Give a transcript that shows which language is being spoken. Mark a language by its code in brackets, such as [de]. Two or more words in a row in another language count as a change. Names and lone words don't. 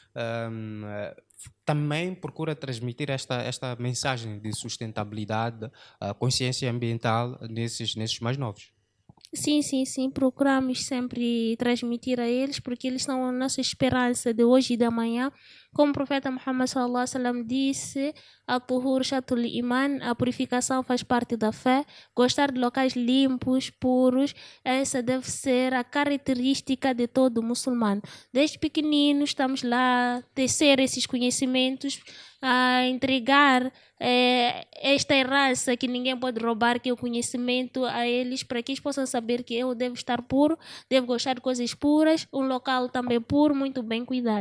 [pt] Também procura transmitir esta mensagem de sustentabilidade, consciência ambiental nesses mais novos. Sim, procuramos sempre transmitir a eles, porque eles são a nossa esperança de hoje e da manhã. Como o profeta Muhammad [ar] صلى الله عليه وسلم [pt] disse, [ar] الطهور شطر الإيمان, [pt] a purificação faz parte da fé. Gostar de locais limpos, puros, essa deve ser a característica de todo muçulmano. Desde pequeninos estamos lá a tecer esses conhecimentos, a entregar esta herança que ninguém pode roubar, que é o conhecimento a eles, para que eles possam saber que eu devo estar puro, devo gostar de coisas puras, um local também puro, muito bem cuidado.